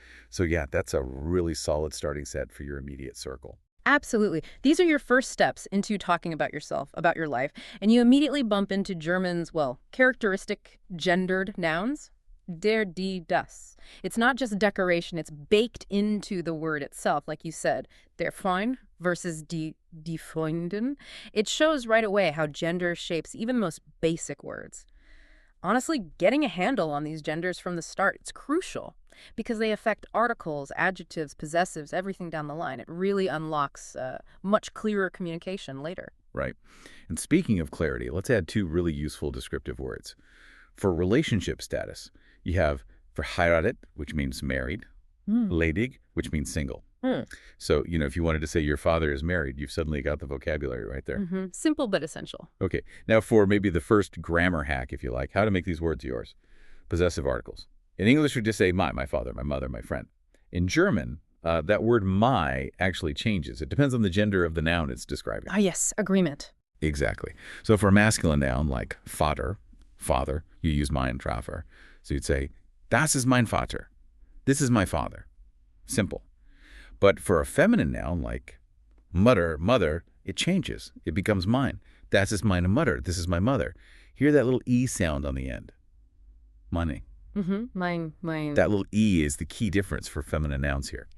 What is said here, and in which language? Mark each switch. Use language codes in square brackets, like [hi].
[en] So yeah, that's a really solid starting set for your immediate circle. Absolutely. These are your first steps into talking about yourself, about your life, and you immediately bump into German's, characteristic gendered nouns. [de] Der, die, das. [en] It's not just decoration, it's baked into the word itself, like you said. [de] Der Freund versus die Freundin. [en] It shows right away how gender shapes even the most basic words. Honestly, getting a handle on these genders from the start, it's crucial because they affect articles, adjectives, possessives, everything down the line. It really unlocks much clearer communication later. Right. And speaking of clarity, let's add two really useful descriptive words. For relationship status, you have verheiratet, which means married, ledig, which means single. So, if you wanted to say your father is married, you've suddenly got the vocabulary right there. Simple but essential. Okay. Now for maybe the first grammar hack, if you like, how to make these words yours. Possessive articles. In English, we just say my father, my mother, my friend. In German, that word my actually changes. It depends on the gender of the noun it's describing. Ah, yes, agreement. Exactly. So for a masculine noun like Vater, father, you use [de] mein Vater. [en] So you'd say, [de] das ist mein Vater. [en] This is my father. Simple. But for a feminine noun like mother, it changes. It becomes mine. [de] Das ist meine Mutter. [en] This is my mother. Hear that little E sound on the end. [de] Meine. [en] Mine. That little E is the key difference for feminine nouns here.